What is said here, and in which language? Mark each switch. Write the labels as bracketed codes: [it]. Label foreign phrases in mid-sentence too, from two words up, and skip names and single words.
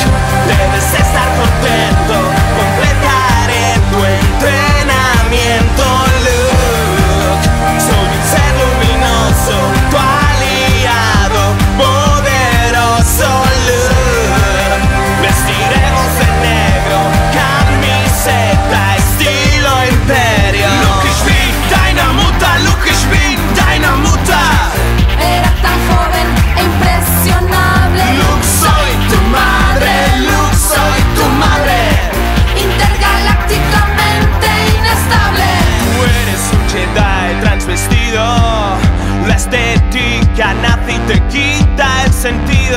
[es] Debes estar contento, completaré tu entrenamiento, Luke. Soy un ser luminoso, tu aliado poderoso, Luke. Vestiremos de negro, camiseta estilo imperio. [de] Luke, ich bin deine Mutter, Luke, ich bin deine Mutter. [es] Era tan joven e impresionable. Luke, soy tu madre, Luke, soy tu madre. Intergalácticamente inestable. Tú eres un Jedi transvestido. La estética nace y te quita el sentido.